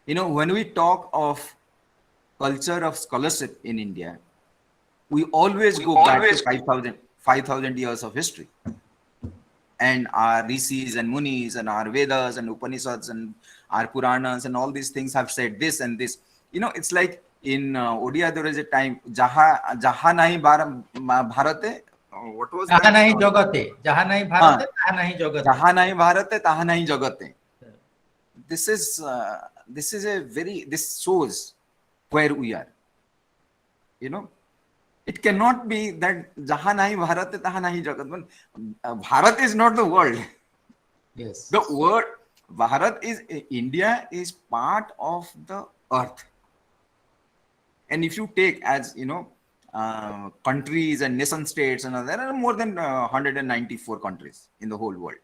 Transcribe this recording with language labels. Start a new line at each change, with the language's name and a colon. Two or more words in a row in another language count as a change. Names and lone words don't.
English: When we talk of culture of scholarship in India, we always go back to 5,000 years of history. And our rishis and munis and our Vedas and Upanishads and our Puranas and all these things have said this and this. It's like in Odia, there is a time,
Odia: ଯାହା ନାହିଁ ଭାରତେ,
English: what was that?
Odia: Jaha ନାହିଁ ଜଗତେ, ଯାହା ନାହିଁ ଭାରତେ, ତାହା ନାହିଁ ଜଗତେ. ଯାହା ନାହିଁ ଭାରତେ, ତାହା ନାହିଁ ଜଗତେ.
English: This shows where we are. It cannot be that
Odia: ଯାହା ନାହିଁ ଭାରତ, ତାହା ନାହିଁ ଜଗତ.
English: Bharat is not the world. Yes. The word Bharat is, India is part of the earth. And if you take as, countries and nation states, and there are more than 194 countries in the whole world.